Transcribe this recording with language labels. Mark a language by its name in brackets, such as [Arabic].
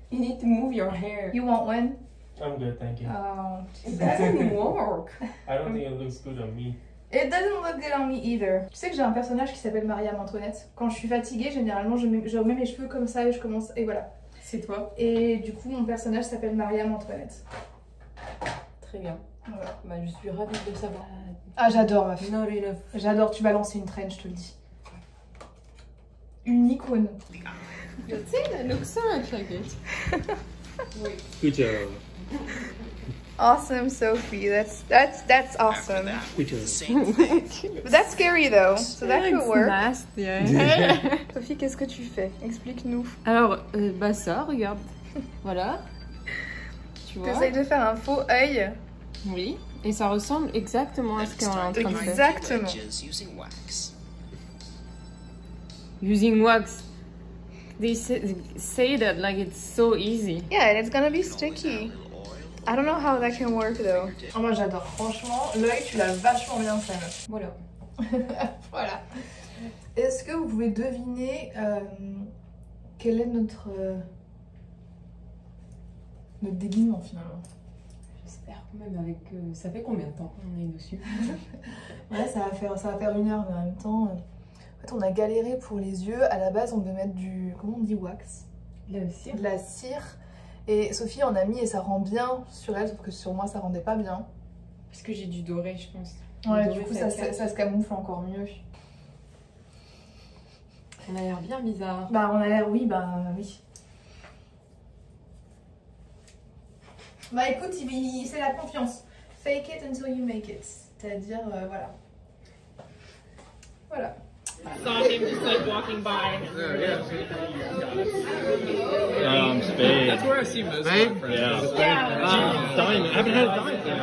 [English] You need to move your hair. You want one? I'm good, thank you. It doesn't work. I don't think it looks good on me. It doesn't look good on me either. [French] Tu sais que j'ai un personnage qui s'appelle Marie-Antoinette. Quand je suis fatiguée, généralement, je remets mes cheveux comme ça et je commence... Et voilà. C'est toi. Et du coup, mon personnage s'appelle Marie-Antoinette. Très bien. Voilà. Bah, je suis ravie de le savoir. Ah, j'adore ma fille. [English] Not enough. [French] J'adore, tu vas lancer une traîne, je te le dis. Une icône. [English] You'll see, that looks so much like it. Good job. Awesome, Sophie. That's awesome. Good job. But that's scary though, so that could work. Nasty, yeah. [French] Sophie, qu'est-ce que tu fais? Explique-nous. Alors, bah ça, regarde. Voilà. Tu vois? T'essayes de faire un faux œil. Oui. Et ça ressemble exactement à ce qu'on est en train de faire. Exactement. [English] Using wax. They say that like it's so easy. Yeah, and it's gonna be sticky. I don't know how that can work though. [French] Oh, moi j'adore. Franchement, l'œil, tu l'as vachement bien fait. Meuf. Voilà. Voilà. Est-ce que vous pouvez deviner quel est notre déguisement finalement? J'espère quand même avec... ça fait combien de temps qu'on est dessus? Ouais, ça va faire 1 heure, mais en même temps... En fait, on a galéré pour les yeux. À la base, on devait mettre du... Comment on dit wax? De la cire. De la cire. Et Sophie en a mis et ça rend bien sur elle, sauf que sur moi, ça rendait pas bien. Parce que j'ai du doré, je pense. Ouais, Le du doré, coup, ça se camoufle encore mieux. On a l'air bien bizarre. Bah, on a l'air... Oui, bah oui. Bah écoute, c'est la confiance. [English] Fake it until you make it. [French] C'est-à-dire, voilà. Voilà. [English] Saw him just like walking by. Spade. That's where I see most Spade? of my friends. Yeah. Diamond. I haven't had a diamond.